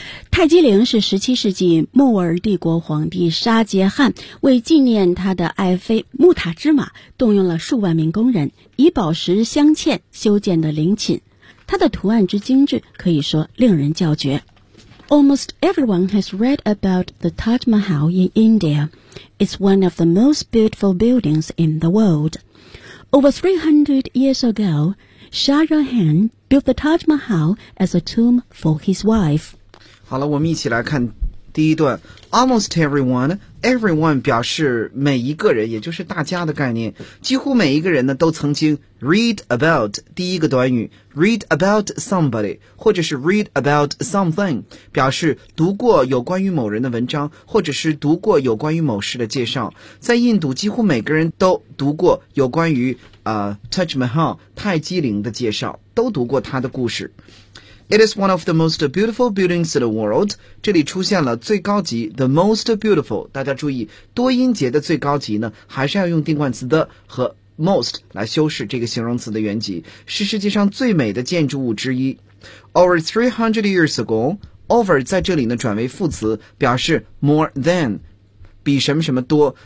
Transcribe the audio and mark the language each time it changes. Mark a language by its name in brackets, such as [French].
[Chinese] 泰姬陵是17世纪莫尔帝国皇帝沙杰汗为纪念他的爱妃穆塔芝玛，动用了数万名工人以宝石镶嵌修建的陵寝，它的图案之精致可以说令人叫绝。 [English] Almost everyone has read about the Taj Mahal in India. It's one of the most beautiful buildings in the world. Over 300 years ago, Shah Jahan built the Taj Mahal as a tomb for his wife. [Chinese] 好了，我们一起来看第一段。 Almost everyone, everyone 表示每一个人，也就是大家的概念。几乎每一个人呢，都曾经 read about 第一个短语 ， [English] read about somebody， [Chinese] 或者是 [English] read about something， [Chinese] 表示读过有关于某人的文章，或者是读过有关于某事的介绍。在印度，几乎每个人都读过有关于Taj Mahal 泰姬陵的介绍，都读过他的故事。 [English] It is one of the most beautiful buildings in the world. [Chinese] 这里出现了最高级 the most beautiful. 大家注意，多音节的最高级呢，还是要用定冠词的和 most 来修饰这个形容词的原级，是世界上最美的建筑物之一。 [English] Over 300 years ago, [Chinese] over 在这里呢转为副词，表示 more than, 比什么什么多。